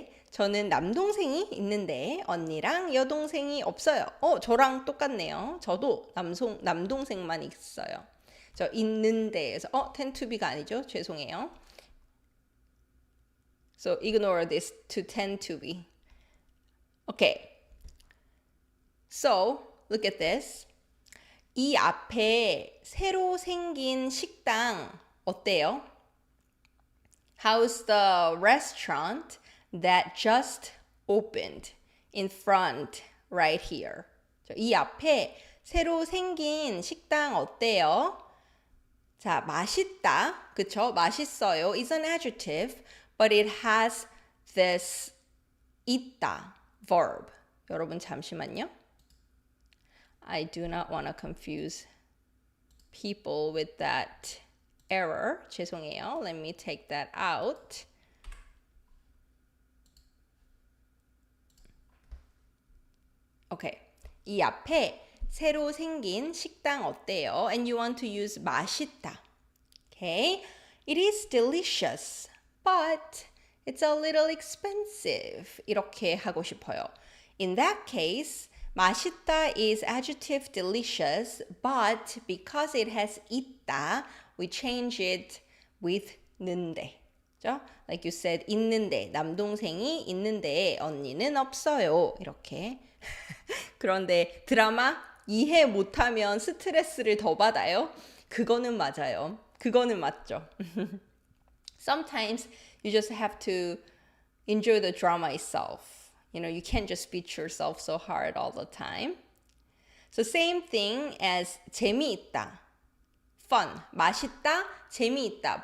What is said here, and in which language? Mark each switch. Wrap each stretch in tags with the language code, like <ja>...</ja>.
<ko>저는 남동생이 있는데 언니랑 여동생이 없어요. 저랑 똑같네요. 저도 남동생만 있어요. 저 있는데에서</ko> <en>tend to be</en> <ko>가 아니죠. 죄송해요.</ko> <en>So ignore this to tend to be. Okay. So look at this.</en> <ko>이 앞에 새로 생긴 식당 어때요?</ko> <en>How's the restaurant that just opened in front right here?</en> <ko>이 앞에 새로 생긴 식당 어때요? 자, 맛있다. 그쵸?</ko> <en>맛있어요 is an adjective, but it has this 있다 verb.</en> <ko>여러분 잠시만요.</ko> <en>I do not want to confuse people with that error.</en> <ko>죄송해요.</ko> <en>Let me take that out.</en> <ko>오케이. 이 앞에 새로 생긴 식당 어때요?</ko> <en>And you want to use 맛있다. Okay. It is delicious, but it's a little expensive.</en> <ko>이렇게 하고 싶어요.</ko> <en>In that case, 맛있다 is adjective delicious, but because it has 있다, we change it with 는데.</en> <ko>그죠?</ko> <en>Like you said,</en> <ko>있는데, 남동생이 있는데 언니는 없어요. 이렇게. 그런데 드라마 이해 못하면 스트레스를 더 받아요. 그거는 맞아요. 그거는 맞죠.</ko> <en>Sometimes you just have to enjoy the drama itself. You know, you can't just beat yourself so hard all the time. So same thing as 재미있다.</en> <ko>Fun. 맛있다, 재미있다.</ko>